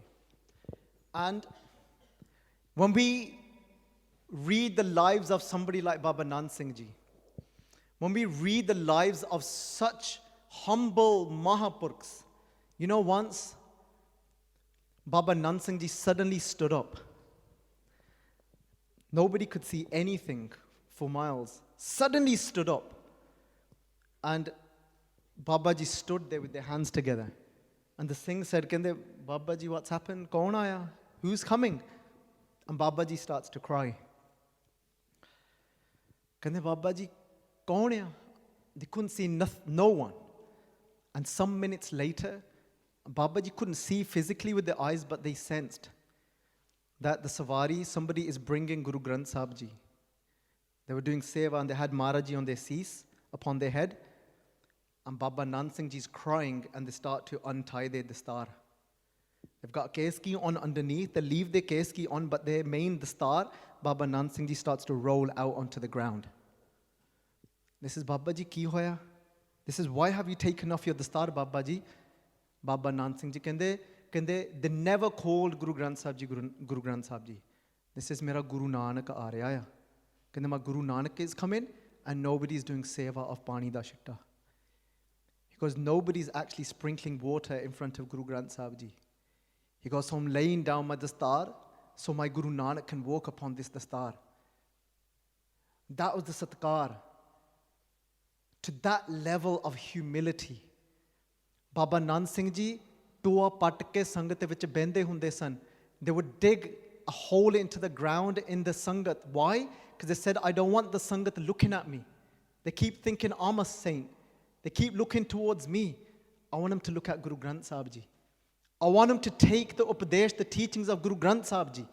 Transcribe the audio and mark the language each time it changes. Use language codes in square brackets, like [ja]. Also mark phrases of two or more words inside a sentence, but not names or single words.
[en] And when we read the lives of somebody like Baba Nand Singh Ji, when we read the lives of such humble Mahapurkhs, you know, once Baba Nand Singh Ji suddenly stood up Nobody could see anything for miles. Suddenly stood up. And Baba Ji stood there with their hands together. And the Singh said, Kende, Baba Ji, what's happened? [pa] ਕੌਣ ਆਇਆ? [en] Who's coming? And Baba Ji starts to cry. [pa] ਕਹਿੰਦੇ, ਬਾਬਾ ਜੀ, ਕੌਣ ਹੈ? [en] They couldn't see no one. And some minutes later, Baba Ji couldn't see physically with their eyes, but they sensed that the Savari, somebody is bringing Guru Granth Sahib Ji. They were doing Seva and they had Maharaji on their seats, upon their head. And Baba Nand Singh Ji's crying and they start to untie their dastar. They've got keski on underneath, they leave their keski on, but their main dastar, Baba Nand Singh Ji starts to roll out onto the ground. This is Baba Ji, [pa] ਕੀ ਹੋਇਆ? [en] This is why have you taken off your dastar, Baba Ji? Baba Nand Singh Ji kende, they never called Guru Granth Sahib Ji Guru Granth Sahib Ji. This is [hi] मेरा गुरु नानक आ रहा है. [en] Kende my Guru Nanak is coming and nobody is doing seva of [pa] ਪਾਣੀ ਦਾ ਸ਼ਿਕਤਾ. [en] Because nobody's actually sprinkling water in front of Guru Granth Sahib Ji. He goes, so I'm laying down my dastar so my Guru Nanak can walk upon this dastar. That was the satkar. To that level of humility. [pa] ਬਾਬਾ ਨੰਦ ਸਿੰਘ ਜੀ, ਟੋਆ ਪੱਟ ਕੇ ਸੰਗਤ ਵਿੱਚ ਬੈਂਹਦੇ ਹੁੰਦੇ ਸਨ. [en] They would dig a hole into the ground in the sangat. Why? Because they said, I don't want the sangat looking at me. They keep thinking I'm a saint. They keep looking towards me. I want them to look at Guru Granth Sahib Ji. I want them to take the upadesh, the teachings of Guru Granth Sahib Ji.